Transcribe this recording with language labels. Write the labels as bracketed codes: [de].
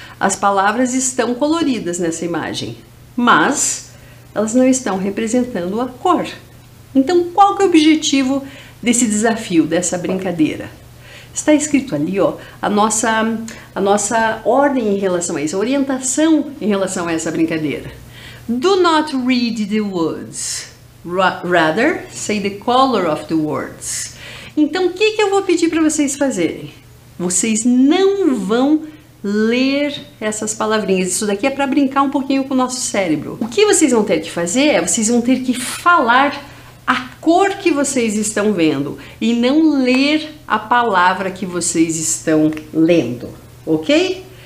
[pt] As palavras estão coloridas nessa imagem, mas elas não estão representando a cor. Então, qual que é o objetivo desse desafio, dessa brincadeira? Está escrito ali, ó, a nossa ordem em relação a isso, a orientação em relação a essa brincadeira. [en] Do not read the words, rather say the color of the words. [pt] Então, o que eu vou pedir para vocês fazerem? Vocês não vão ler essas palavrinhas. Isso daqui é para brincar um pouquinho com o nosso cérebro. O que vocês vão ter que fazer é, vocês vão ter que falar a cor que vocês estão vendo e não ler a palavra que vocês estão lendo, ok?